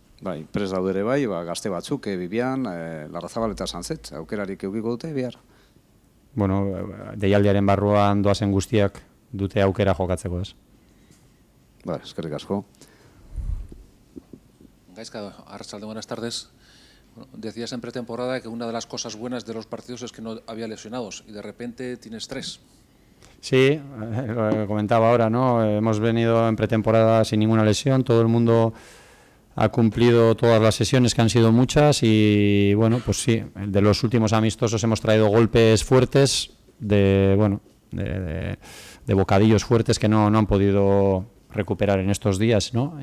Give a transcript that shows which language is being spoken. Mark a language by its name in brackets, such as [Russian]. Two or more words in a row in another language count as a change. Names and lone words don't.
[Basque] Bai, prest daude ere bai, gazte batzuk, Bibian, Larrazabal eta Sanzet, aukerarik eukiko dute bihar? Deialdiaren barruan doazen guztiak dute aukera jokatzeko, ez. Eskerrik asko. Gaizka, Arratsalde, [Spanish] buenas tardes. Decías en pretemporada que una de las cosas buenas de los partidos es que no había lesionados y de repente tienes 3. Sí, lo comentaba ahora, ¿no? Hemos venido en pretemporada sin ninguna lesión, todo el mundo ha cumplido todas las sesiones, que han sido muchas, y pues sí, de los últimos amistosos hemos traído golpes fuertes, de bocadillos fuertes que no han podido recuperar en estos días, ¿no?